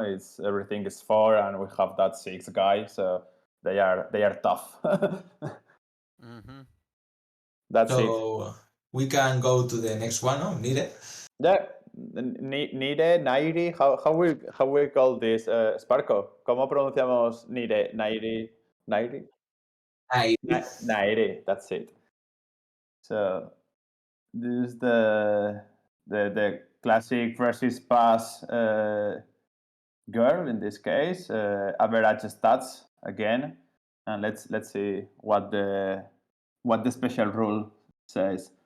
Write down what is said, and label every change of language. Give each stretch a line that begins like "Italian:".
English: It's everything is 4, and we have that 6 guy, so they are tough. Mm-hmm. That's it. So we can go to the next one, no? Nire? Yeah, Nire, Nairi, how we call this?
Spanish: Sparko, ¿cómo pronunciamos Nire, Nairi, Nairi?
English: Nairi, that's it. So this is the classic versus pass girl in this case. Average stats again, and let's see what the special rule says.